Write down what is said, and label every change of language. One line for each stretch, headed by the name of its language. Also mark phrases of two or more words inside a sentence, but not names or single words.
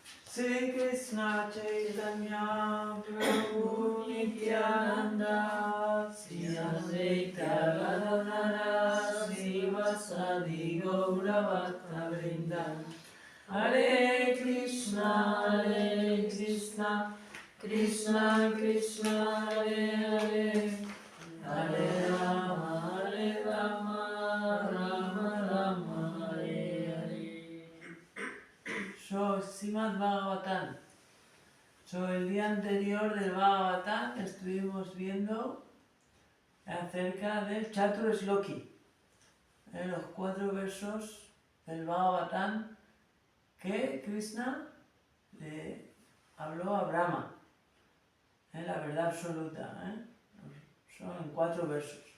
Sanskrit: Sri Krishna Chaitanya Prabhu Nityananda Sri Advaita Gadadhara Srivasadi Gaura Bhakta Vrinda Hare Krishna Krishna Krishna Hare Hare Hare Rama Rama Rama Hare Hare.
Spanish: So, Srimad Bhagavatam. So, el día anterior del Bhagavatam estuvimos viendo acerca del Chaturashloki, los 4 versos del Bhagavatam que Krishna le habló a Brahma, la verdad absoluta, son en 4 versos.